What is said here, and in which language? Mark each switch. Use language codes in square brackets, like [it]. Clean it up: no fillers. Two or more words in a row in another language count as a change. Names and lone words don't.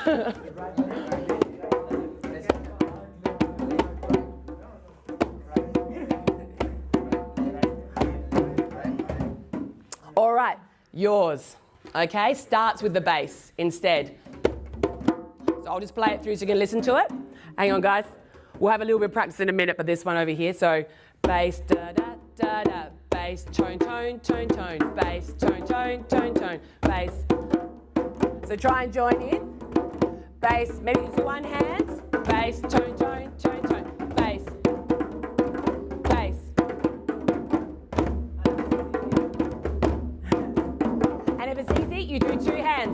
[en] All right, yours. Okay, starts with the bass instead. So I'll just play it through so you can listen to it. Hang on, guys. We'll have a little bit of practice in a minute for this one over here. So bass, da da da da, bass, tone, tone, tone, tone, bass, tone, tone, tone, tone, bass. So try and join in. Bass, maybe use one hand. Bass, tone, tone, tone, tone, bass, bass. And if it's easy, you do two hands.